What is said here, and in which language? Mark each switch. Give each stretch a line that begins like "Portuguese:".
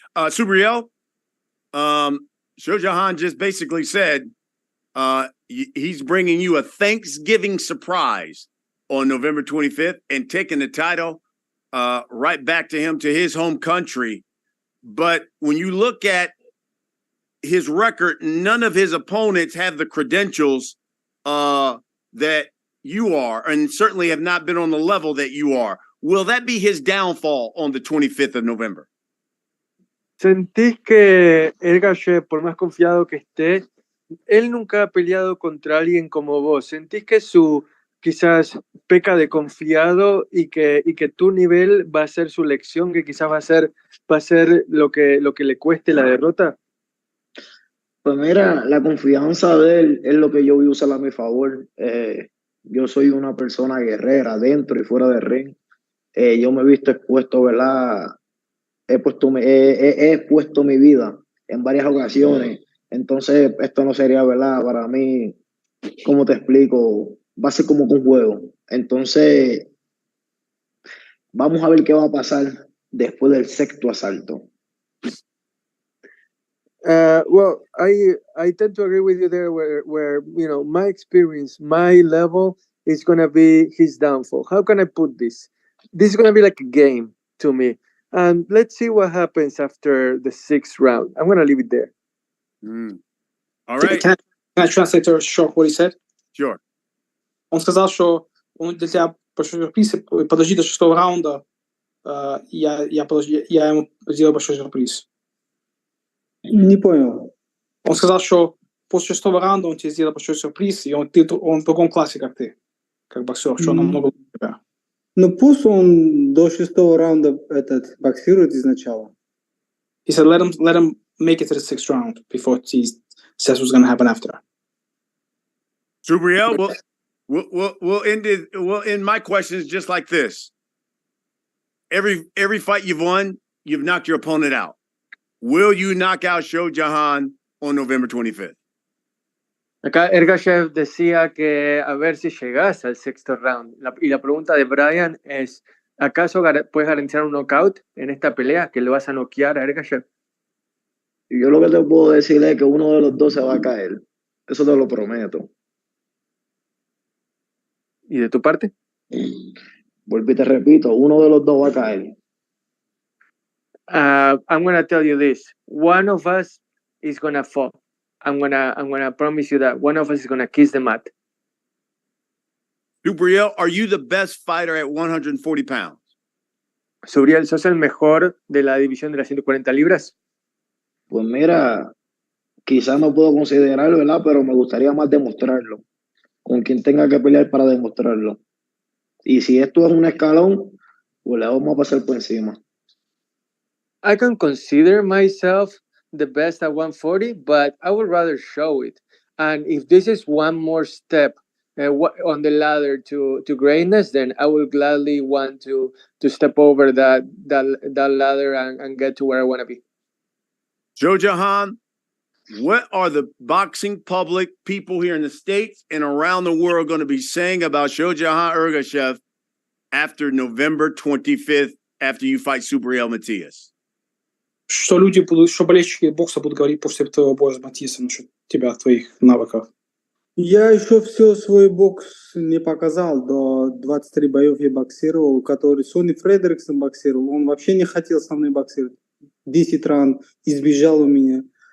English: Subriel, Shohjahon just basically said he's bringing you a Thanksgiving surprise on November 25th and taking the title right back to him, to his home country. But when you look at his record, none of his opponents have the credentials that you are, and certainly have not been on the level that you are. Will that be his downfall on the 25th of November?
Spanish: ¿Sentís que Ergashev, por más confiado que esté, él nunca ha peleado contra alguien como vos? ¿Sentís que su quizás peca de confiado y que tu nivel va a ser su lección, que quizás va a ser lo que le cueste la derrota? Pues mira, la confianza de él es lo que yo voy a usar a mi favor. Yo soy una persona guerrera dentro y fuera del ring. Yo me he visto expuesto, ¿verdad? He expuesto mi vida en varias ocasiones. Entonces, esto no sería, ¿verdad? Para mí, ¿cómo te explico? Va a ser como un juego. Entonces, vamos a ver qué va a pasar después del sexto asalto.
English: Well, I tend to agree with you there where you know, my experience, my level is going to be his downfall. How can I put this? This is going to be like a game to me. And let's see what happens after the 6th round. I'm going to leave it there. All right. Can I translate to short what he said? Sure.
Russian: Он сказал, что он для тебя большой сюрприз, подожди до 6-го раунда, я ему сделаю большой сюрприз. Не понял. Он сказал, что после 6-го раунда он тебе сделал большой сюрприз, и он в другом классе, как ты, как боксер, что он намного лучше тебя. Ну пусть он до 6-го раунда боксирует изначально.
English: He said, let him make it to the 6th round before he says what's going to happen after. Subriel, we'll end my questions just like this. Every fight you've won, you've knocked your opponent out. Will you knock out Shohjahon on November 25th?
Spanish: Acá Ergashev decía que a ver si llegas al
English: 6th round.
Spanish: Y la pregunta de Brian es, ¿acaso puedes garantizar un knockout en esta pelea? ¿Que lo vas a noquear a Ergashev? Yo lo que te puedo decir es que uno de los dos se va a caer. Eso te lo prometo. ¿Y de tu parte? Vuelvo y te repito, uno de los dos va a caer.
English: I'm gonna tell you this: one of us is gonna fall. I'm gonna promise you that one of us is gonna kiss the mat. Subriel, are you the best fighter at 140 pounds?
Spanish: Subriel, ¿sos el mejor de la división de las 140 libras? Pues mira, quizás no puedo considerarlo, ¿verdad? Pero me gustaría más demostrarlo. Con quien tenga que pelear para demostrarlo. Y si esto es un escalón, pues le vamos a pasar por encima.
English: I can consider myself the best at 140, but I would rather show it. And if this is one more step on the ladder to greatness, then I will gladly want to step over that ladder and get to where I want to be. Shohjahon, what are the boxing public, people here in the States and around the world, going to be saying about Shohjahon Ergashev after November 25th, after you fight Subriel Matias?
Russian: Что люди будут, что болельщики бокса будут говорить после твоего боя с Матисом насчет тебя, твоих навыков? Я еще все свой бокс не показал. До 23 боев я боксировал, который Сони Фредериксон боксировал. Он вообще не хотел со мной боксировать. 10 раунд избежал у меня.